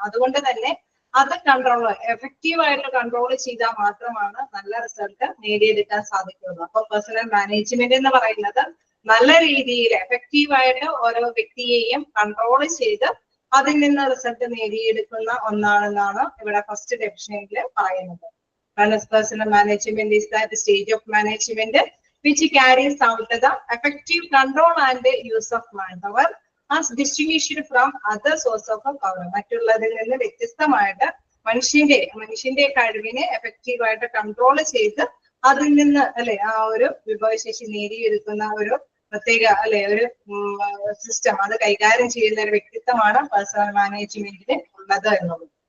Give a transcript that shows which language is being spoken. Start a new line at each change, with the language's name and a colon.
Malayalam: അതുകൊണ്ട് തന്നെ അത് കൺട്രോൾ എഫക്റ്റീവായിട്ട് കൺട്രോൾ ചെയ്താൽ മാത്രമാണ് നല്ല റിസൾട്ട് നേടിയെടുക്കാൻ സാധിക്കുള്ളൂ. അപ്പൊ പേഴ്സണൽ മാനേജ്മെന്റ് എന്ന് പറയുന്നത് നല്ല രീതിയിൽ എഫക്റ്റീവായിട്ട് ഓരോ വ്യക്തിയെയും കൺട്രോൾ ചെയ്ത് അതിൽ നിന്ന് റിസൾട്ട് നേടിയെടുക്കുന്ന ഒന്നാണെന്നാണ് ഇവിടെ ഫസ്റ്റ് ഡെഫിനിഷനിൽ പറയുന്നത്.
English: Personal management is the stage of management which carries out the effective control and use of manpower as distinguished from other source of power.
Malayalam: മറ്റുള്ളതിൽ നിന്ന് വ്യത്യസ്തമായിട്ട് മനുഷ്യന്റെ കഴിവിനെ എഫക്റ്റീവായിട്ട് കൺട്രോൾ ചെയ്ത് അതിൽ നിന്ന് ആ ഒരു വിഭവശേഷി നേടിയെടുക്കുന്ന ഒരു പ്രത്യേക ഒരു സിസ്റ്റം അത് കൈകാര്യം ചെയ്യുന്ന ഒരു വ്യക്തിത്വമാണ് പേഴ്സണൽ മാനേജ്മെന്റിന് ഉള്ളത് എന്നുള്ളത്.